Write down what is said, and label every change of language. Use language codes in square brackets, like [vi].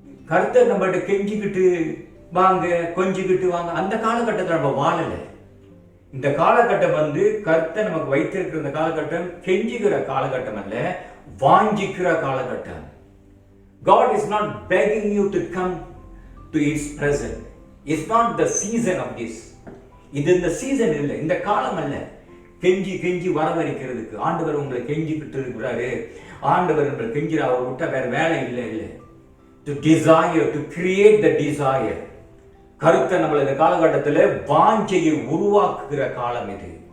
[ta] கர்த்தர் நம்மகிட்ட கெஞ்சிக்கிட்டு வாங்க, கொஞ்சிக்கிட்டு வாங்க, அந்த காலகட்டத்தில் நம்ம வாழல. இந்த காலகட்டம் கர்த்தர் நமக்கு வைத்திருக்கிற இந்த காலகட்டம் கெஞ்சுகிற காலகட்டம் அல்ல, வாஞ்சிக்கிற காலகட்டம். [en] God is not begging you to come to His presence. It's not the season of this. [ta] இது இந்த சீசன் இல்லை, இந்த காலம் அல்ல. கெஞ்சி வரவழைக்கிறதுக்கு ஆண்டவர் உங்களை கெஞ்சிக்கிட்டு இருக்கிறாரு. ஆண்டவர் உங்களை கெஞ்சிற, அவர் விட்ட வேற வேலை இல்லை. [en] To desire, to create the desire. [ta] கருத்தை நம்மள இந்த காலகட்டத்தில் வாஞ்சையை உருவாக்குகிற காலம் இது.